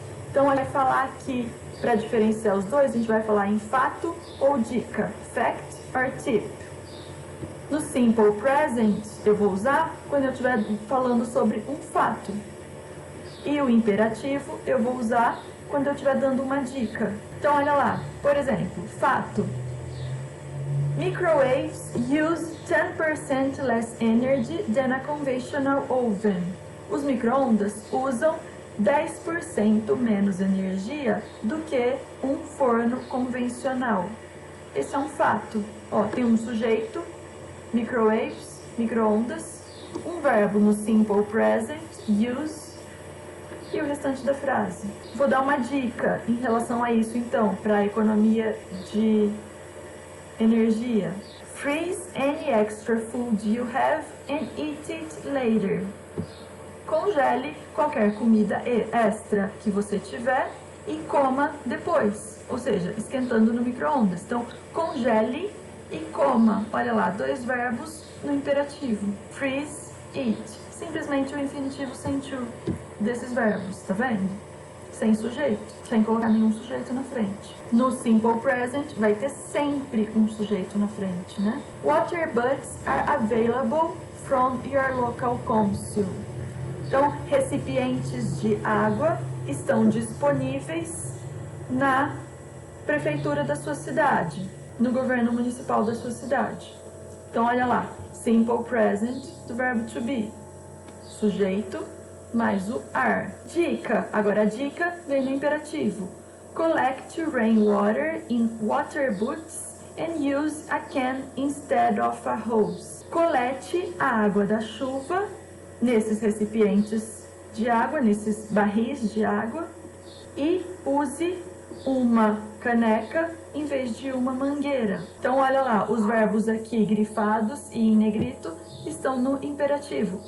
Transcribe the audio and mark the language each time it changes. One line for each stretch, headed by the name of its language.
Portuguese: Então, vai falar aqui, para diferenciar os dois, a gente vai falar em fato ou dica,
English: fact or tip.
Portuguese: No simple present, eu vou usar quando eu estiver falando sobre um fato. E o imperativo eu vou usar quando eu estiver dando uma dica. Então, olha lá, por exemplo, fato.
English: Microwaves use 10% less energy than a conventional oven.
Portuguese: Os micro-ondas usam 10% menos energia do que um forno convencional. Esse é um fato. Ó, tem um sujeito, microwaves, micro-ondas, um verbo no simple present, use, e o restante da frase. Vou dar uma dica em relação a isso, então, para a economia de energia.
English: Freeze any extra food you have and eat it later.
Portuguese: Congele qualquer comida extra que você tiver e coma depois, ou seja, esquentando no micro-ondas. Então, congele e coma. Olha lá, dois verbos no imperativo. Freeze, eat. Simplesmente o infinitivo sem to desses verbos, tá vendo? Sem sujeito, sem colocar nenhum sujeito na frente. No simple present vai ter sempre um sujeito na frente, né?
English: Water butts are available from your local council.
Portuguese: Então, recipientes de água estão disponíveis na prefeitura da sua cidade, no governo municipal da sua cidade. Então, olha lá, simple present do verbo to be, sujeito mais o are. Dica, agora a dica vem no imperativo.
English: Collect rainwater in water buckets and use a can instead of a hose.
Portuguese: Colete a água da chuva nesses recipientes de água, nesses barris de água, e use uma caneca em vez de uma mangueira. Então, olha lá, os verbos aqui grifados e em negrito estão no imperativo.